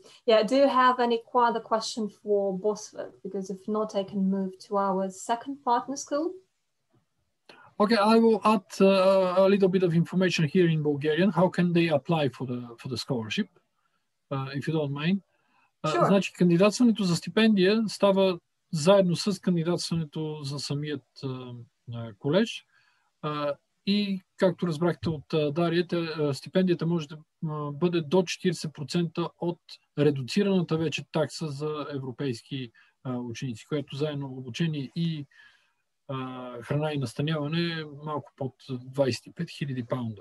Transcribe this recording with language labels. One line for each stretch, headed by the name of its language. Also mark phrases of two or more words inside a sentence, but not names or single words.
English: Yeah, do you have any other question for Bosworth? Because if not, I can move to our second partner school. Okay, I will add a little bit of information here in Bulgarian. How can they apply for the scholarship, if you don't mind? Sure.
Bulgarian: Значи, кандидатстването за стипендия става заедно с кандидатстването за самият колеж. И както разбрахте от Дария, стипендията може да бъде до 40% от редуцираната вече такса за европейски ученици, което заедно обучение и храна и настаняване малко под 25 000 паунда.